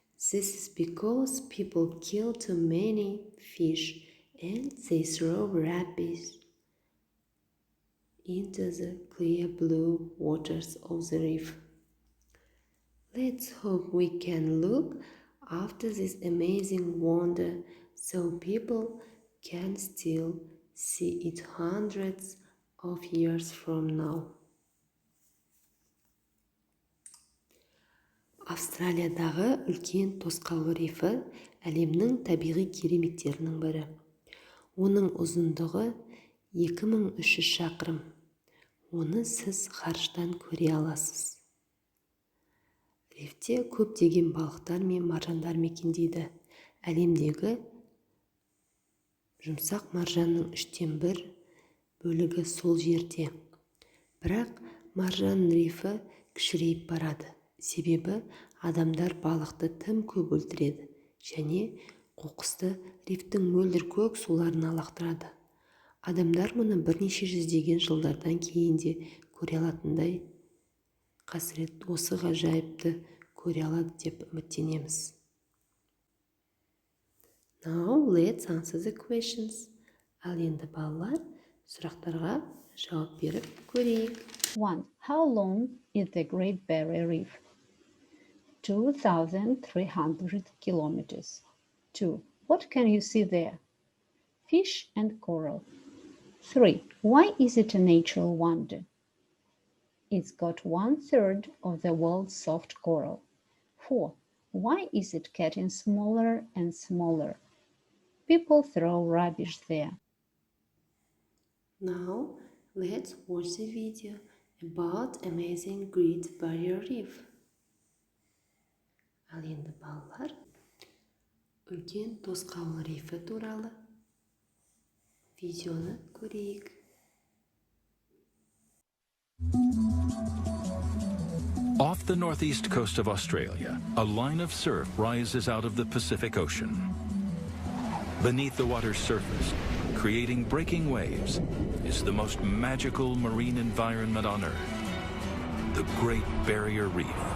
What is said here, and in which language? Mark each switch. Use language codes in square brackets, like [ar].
[en] This is because people kill too many fish and they throw rubbish into the clear blue waters of the reef. Let's hope we can look after this amazing wonder so people can still see it hundreds of years from now. [kk] Австралиядағы үлкен тосқауыл рифі әлемнің табиғи кереметтерінің бірі. Оның ұзындығы 2300 шақырым. Оны сіз ғарыштан көре аласыз. Рифте көптеген балықтар мен маржандар мекендейді. Әлемдегі жұмсақ маржанның 1/3 бөлігі сол жерде. Бірақ маржан рифі кішірейіп барады. Себебі адамдар балықты тым көп өлтіреді және қоқысты рифтің мөлдір көк суларына лақтырады. Адамдар мұны бірнеше жүздеген жылдардан кейін де көре алатындай қасірет осы ғажайыпты көре алады деп үміттенеміз. [en] Now let's answer the questions. [kk] Ал енді балалар сұрақтарға жауап беріп көрейік. [en] 1. How long is the Great Barrier Reef? 2,300 kilometers. 2. What can you see there? Fish and coral. 3. Why is it a natural wonder? It's got 1/3 of the world's soft coral. 4. Why is it getting smaller and smaller? People throw rubbish there. Now let's watch the video about amazing Great Barrier Reef. [kk] Ал енді балалар үлкен тосқауыл рифі туралы видеоны көрейік. [en] Off the northeast coast of Australia, a line of surf rises out of the Pacific Ocean. Beneath the water's surface, creating breaking waves, is the most magical marine environment on Earth, the Great Barrier Reef.